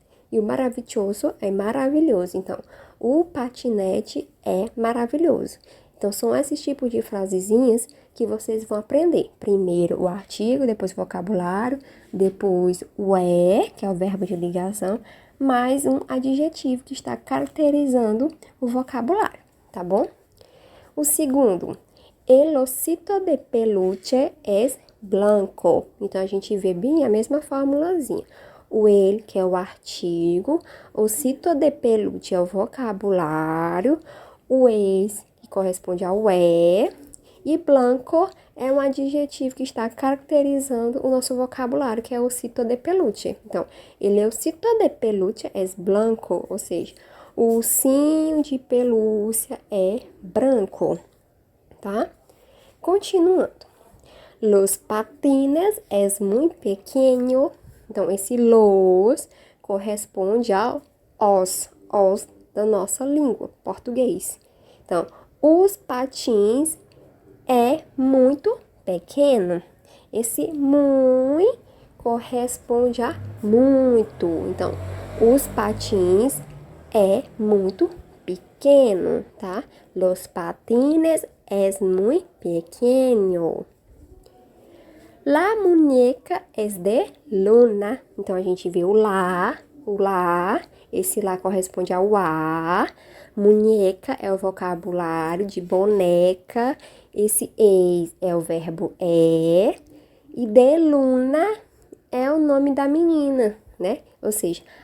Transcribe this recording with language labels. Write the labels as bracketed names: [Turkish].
[Portuguese] E o maravilhoso é maravilhoso. Então, o patinete é maravilhoso. Então, são esses tipos de frasezinhas que vocês vão aprender. Primeiro o artigo, depois o vocabulário, depois o é, que é o verbo de ligação, mais um adjetivo que está caracterizando o vocabulário, tá bom? [Spanish] O segundo, el osito de peluche es blanco. [Portuguese] Então, a gente vê bem a mesma formulazinha. O ele, que é o artigo, o [Spanish] cito de peluche [Portuguese] é o vocabulário, o es, que corresponde ao é, e blanco é um adjetivo que está caracterizando o nosso vocabulário, que é o cito de peluche. Então, ele é o [Spanish] cito de peluche [Portuguese] é [Spanish] blanco, [Portuguese] ou seja, o ursinho de pelúcia é branco, tá? Continuando. [Spanish] Los patines es muy pequeño. [Portuguese] Então, esse los corresponde ao os da nossa língua, português. Então, os patins é muito pequeno. Esse muito corresponde a muito. Então, os patins é muito pequeno, tá? [Spanish] Los patines es muy pequeño. La muñeca es de luna. [Portuguese] Então, a gente vê o lá, esse lá corresponde ao a. Muñeca é o vocabulário de boneca. Esse es é o verbo é. E de luna é o nome da menina, né? Ou seja,